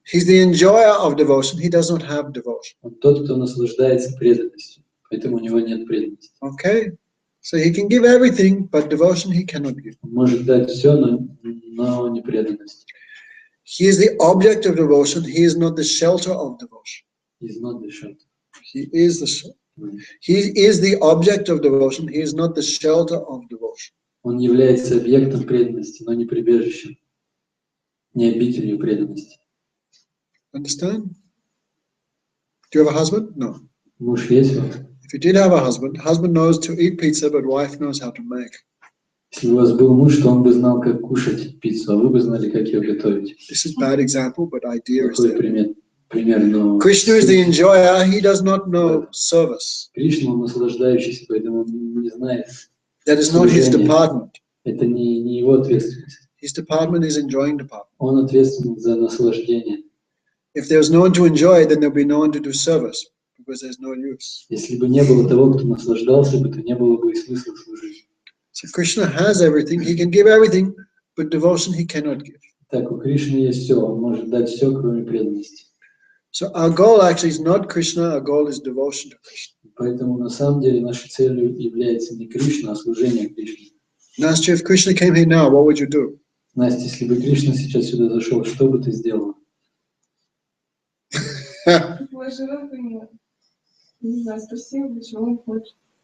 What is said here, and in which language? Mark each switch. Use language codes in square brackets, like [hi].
[en] He's the enjoyer of devotion. He does not have devotion. [ru] Он тот, кто наслаждается преданностью, поэтому у него нет преданности. [en] Okay? So he can give everything, but devotion he cannot give. [ru] Он может дать все, но не преданность. [en] He is the object of devotion. He is not the shelter of devotion. He's not the shelter. He is the He is the object of devotion. He is not the shelter of devotion. [ru] Он является объектом преданности, но не прибежищем, не обителью преданности. [en] Understand? Do you have a husband? No. [ru] Муж есть вот. [en] If you did have a husband knows to eat pizza, but wife knows how to make. [ru] Если у вас был муж, то он бы знал, как кушать пиццу, а вы бы знали, как ее готовить. [en] This is a bad example, but idea is [ru] Такой [en] there. [ru] пример, но [en] Krishna is the enjoyer. He does not know service. [ru] Кришна, он наслаждающийся, поэтому он не знает. [en] That is not his department. [ru] Это не его ответственность. [en] His department is enjoying department. [ru] Он ответственен за наслаждение. [en] If there's no one to enjoy, then there'll be no one to do service because there's no use. [ru] Если бы не было того, кто наслаждался бы, то не было бы и смысла служить. [en] So Krishna has everything. He can give everything, but devotion he cannot give. [ru] Так, у Кришны есть все, он может дать все, кроме преданности. [en] So our goal actually is not Krishna. Our goal is devotion to Krishna. [ru] Поэтому на самом деле нашей целью является не Кришна, а служение Кришне. [en] Nastya, if Krishna came here now, what would you do? [ru] Настя, если бы Кришна сейчас сюда зашел, что бы ты сделала? Положила бы ему. Не знаю, спросила бы, чего он хочет.